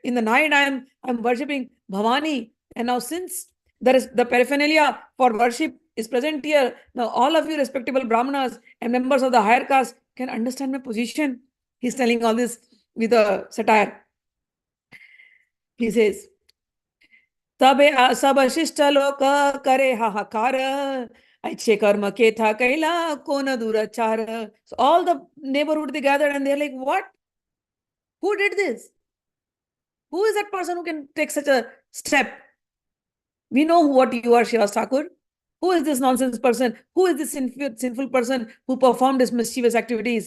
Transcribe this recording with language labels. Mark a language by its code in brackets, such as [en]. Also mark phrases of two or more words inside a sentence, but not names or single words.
[en] In the night, I'm worshipping Bhavani. And now, since there is the paraphernalia for worship is present here, now all of you respectable Brahmanas and members of the higher caste can understand my position. He's telling all this with a satire. He says, [bn] তবে সব শিষ্ট লোক করে হাহাকার অচ্ছে কর্ম কে থা কৈলা কোন দুরাচার. [en] So all the neighborhood they gathered and they're like, what? Who did this? Who is that person who can take such a step? We know what you are, Srivas Thakur. Who is this nonsense person? Who is this sinful person who performed these mischievous activities?